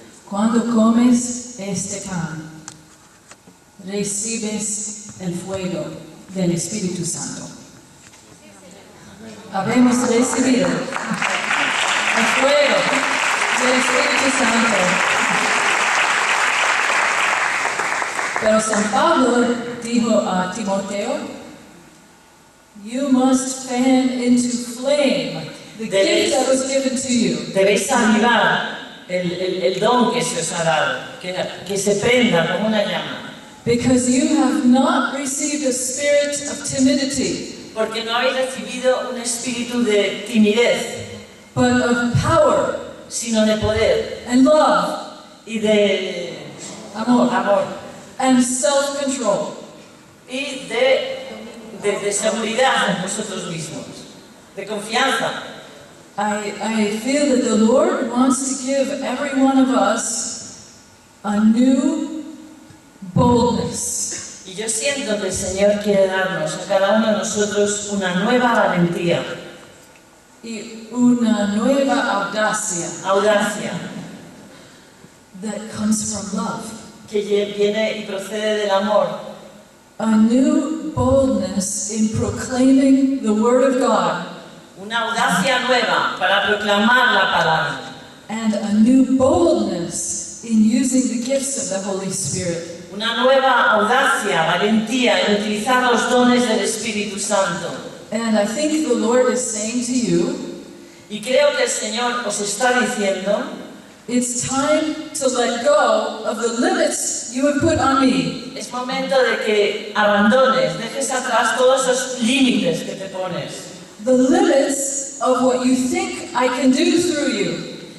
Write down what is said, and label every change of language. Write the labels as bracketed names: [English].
[Spanish] cuando comes este pan, recibes el fuego del Espíritu Santo. Habemos recibido el fuego del Espíritu Santo. Pero San Pablo dijo a Timoteo, [English] you must fan into flame the gift that was given to you. [Spanish] Debéis avivar el don que se os ha dado, que se prenda como una llama. [English] Because you have not received a spirit of timidity, [Spanish] Porque no habéis recibido un espíritu de timidez, [English] but of power [Spanish] sino de poder [English] and love, [Spanish] y de amor, [English] and self-control. [Spanish] y de seguridad en vosotros mismos, de confianza. I feel that the Lord wants to give every one of us a new boldness. Y yo siento que el Señor quiere darnos a cada uno de nosotros una nueva valentía, Y una nueva audacia [English] that comes from love. [Spanish] que viene y procede del amor. [English] A new boldness in proclaiming the Word of God. [Spanish] Una audacia nueva para proclamar la palabra. [English] And a new boldness in using the gifts of the Holy Spirit. [Spanish] Una nueva audacia, valentía en utilizar los dones del Espíritu Santo. [English] And I think the Lord is saying to you, [Spanish] Y creo que el Señor os está diciendo, [English] it's time to let go of the limits you have put on me. [Spanish] es momento de que abandones, dejes atrás todos esos límites que te pones. [English] The limits of what you think I can do through you.